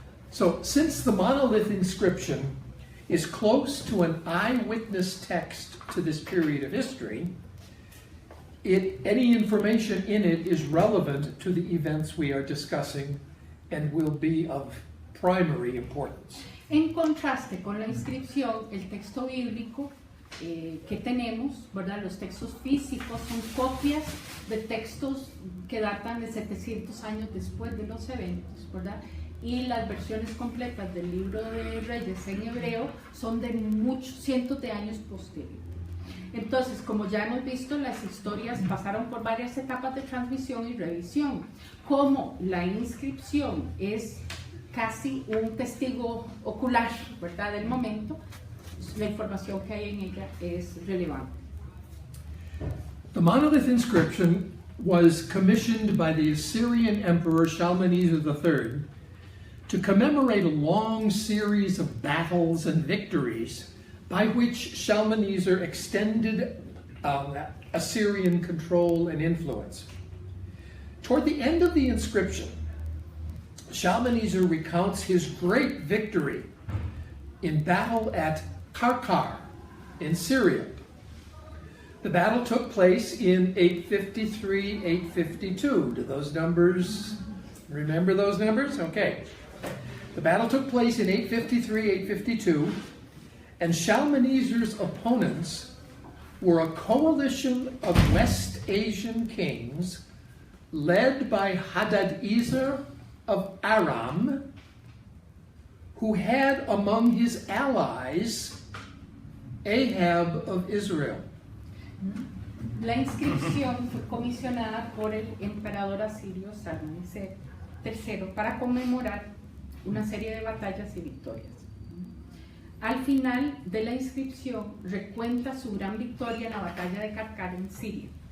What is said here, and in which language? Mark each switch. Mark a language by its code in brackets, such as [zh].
[en] So, since the monolith inscription is close to an eyewitness text to this period of history, any information in it is relevant to the events we are discussing and will be of primary importance. [es] En contraste con la inscripción, el texto bíblico que tenemos, ¿verdad? Los textos físicos son copias de textos que datan de 700 años después de los eventos, ¿verdad? Y las versiones completas del libro de Reyes en hebreo son de muchos cientos de años posteriores. Entonces, como ya hemos visto, las historias pasaron por varias etapas de transmisión y revisión. Como la inscripción es casi un testigo ocular, ¿verdad?, del momento, la información que hay en ella es relevante. [en] The monolith inscription was commissioned by the Assyrian Emperor Shalmaneser III to commemorate a long series of battles and victories by which Shalmaneser extended Assyrian control and influence. Toward the end of the inscription, Shalmaneser recounts his great victory in battle at Karkar in Syria. The battle took place in 853-852. Do those numbers, remember those numbers? Okay. The battle took place in 853-852, and Shalmaneser's opponents were a coalition of West Asian kings led by Hadadezer of Aram, who had among his allies Ahab of Israel. [es] La inscripción fue comisionada por el emperador asirio Shalmaneser III para conmemorar una serie de batallas y victorias. Al final de la inscripción recuenta su gran victoria en la batalla de Karkar en Siria.